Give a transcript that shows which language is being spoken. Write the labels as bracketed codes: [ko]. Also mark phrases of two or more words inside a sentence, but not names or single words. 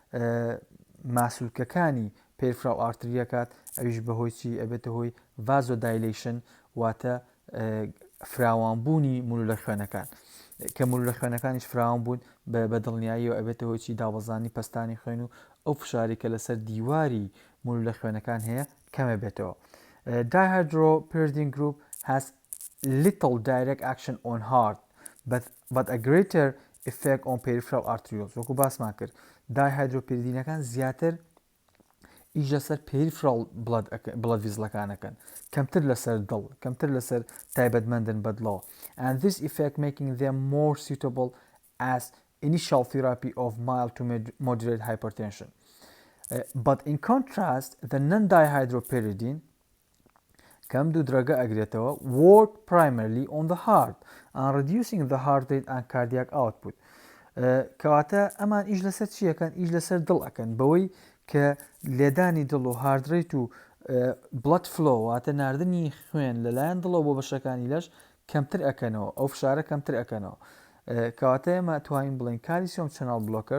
[ckb] ماسوولکەکانی پێرفراو ئارتریەکات ئەویش بەهۆی چی ئەبێتە هۆی ڤازۆدایلیشن واتە فراوانبوونی مولە خوێنەکان کە مولە خوێنەکانیش فراوان بوون بە دڵنیاییەوە ئەبێتە هۆی چی دابەزانی پستانی خوێن و ئەو فشاری کە لەسەر دیواری مولە خوێنەکان هەیە کەمە بێتەوە. [en] Dihydropyridine group has little direct action on heart but a greater effect on peripheral arterioles. [ckb] وەکو باسمان کرد دایهایدرۆپیریدینەکان زیاتر ئیش لەسەر [en] peripheral blood [ckb] ڤیزلەکانەکەن کەمتر لەسەر دڵ کەمتر لەسەر تایبەتمەندن بەدڵەوە [en] and this effect making them more suitable as initial therapy of mild to moderate hypertension. But in contrast, the non-dihydropyridine [ckb] کەم دوو درەگە ئەگرێتەوە [en] work primarily on the heart and reducing the heart rate and cardiac output. [ckb] کەواتە ئەمان ئیش لەسەر چیەکەن ئیش لەسەر دڵ ئەکەن بەوەی کە لێدانی دڵ و هاردڕیت و [en] blood flow [ckb] واتە ناردنی خوێن لەلایەن دڵەوە بۆ بەشەکانی لەش کەمتر ئەکەنەوە ئەو فشارە کەمتر ئەکەنەوە کەواتە ئێمە توانین بڵین [en] calcium channel blockers